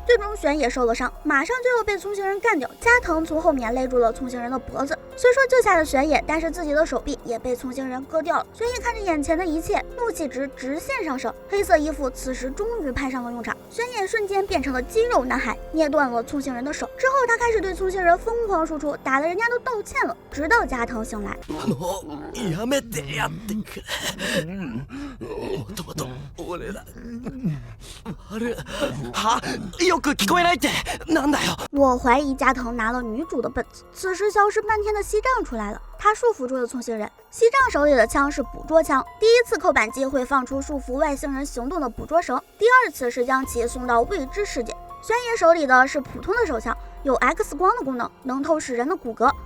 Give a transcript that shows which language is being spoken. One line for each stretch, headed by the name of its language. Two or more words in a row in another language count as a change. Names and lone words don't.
Chinese: 最终玄野受了伤，马上就要被聪星人干掉。加藤从后面勒住了聪星人的脖子，虽说救下了玄野，但是自己的手臂也被聪星人割掉了。玄野看着眼前的一切，怒气值直线上升。黑色衣服此时终于派上了用场，玄野瞬間变成了肌肉男孩，捏断了聪星人的手。之后他开始对聪星人疯狂输出，打得人家都道歉了。直到加藤醒来。
Japanese: もうやめてやってくれ。もともと俺らはよく聞こえないってなんだよ。
Chinese: 我怀疑加藤拿了女主的本子。此时消失半天的西藏出来了，他束缚住了聪星人。西藏手里的枪是捕捉枪，第一次扣扳机会放出束缚外星人行动的捕捉绳，第二次是将其送到未知世界。玄野手里的是普通的手枪，有 X 光的功能，能透视人的骨骼。